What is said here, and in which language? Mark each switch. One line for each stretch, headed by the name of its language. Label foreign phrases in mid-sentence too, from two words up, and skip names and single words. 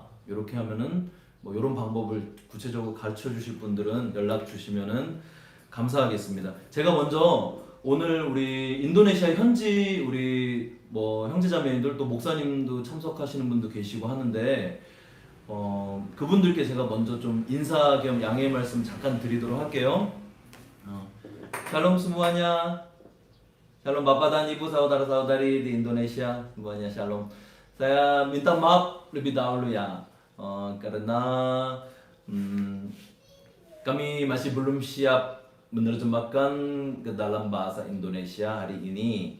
Korean: 요렇게 하면은 요런 방법을 구체적으로 가르쳐 주실 분들은 연락 주시면은 감사하겠습니다. 제가 먼저 오늘 우리 인도네시아 현지 우리 형제자매님들 또 목사님도 참석하시는 분도 계시고 하는데 그분들께 제가 먼저 좀 인사 겸 양해의 말씀 잠깐 드리도록 할게요.
Indonesian: Shalom semuanya. Shalom Bapak dan Ibu saudara-saudari di Indonesia semuanya shalom. Saya minta maaf lebih dahulu ya karena Kami masih belum siap menerjemahkan ke dalam bahasa Indonesia hari ini.